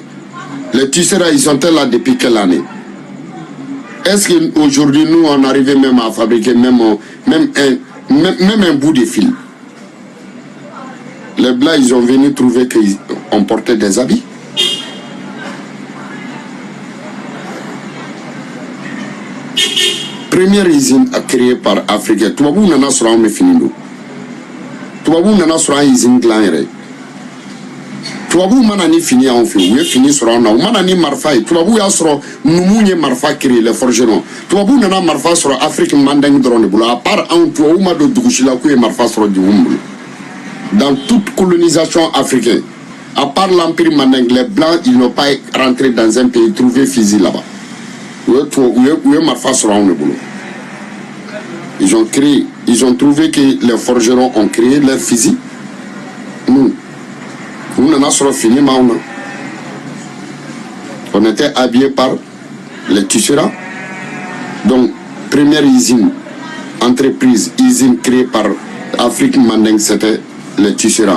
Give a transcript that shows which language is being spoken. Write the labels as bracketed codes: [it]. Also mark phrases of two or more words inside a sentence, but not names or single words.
[fr] Les tisserands, ils sont là depuis quelle année? Est-ce qu'aujourd'hui, nous, on arrive même à fabriquer même un bout de fil? Les Blancs, ils ont venu trouver qu'on portait des habits. Première usine créée par Africains. Tout le monde en a sur un fini. [bm] Tubabu nana sura usine dilan yɛrɛ. Tubabu mana ni fini y'anw fɛ u ye fini sɔrɔ an na u mana ni marifa ye tubabu y'a sɔrɔ numu ye marifa [fr] créer les forgerons. [bm] Tubabu nana marifa sɔrɔ Afrique mandingue dɔrɔn de bolo [fr] à part [bm] anw tubabu ma don dugusi la k'u ye marifa sɔrɔ jumuw bolo. [fr] Dans toute colonisation africaine, à part l'empire mandingue, les blancs ils n'ont pas rentré dans un pays trouvé fusil là-bas. [bm] U ye marifa sɔrɔ anw de bolo. [fr] Ils ont trouvé que les forgerons ont créé leur fusil. Nous n'en avons fini, on était habillés par les tisserands. Donc, première usine, entreprise, usine créée par Afrique Mandingue, c'était les tisserands.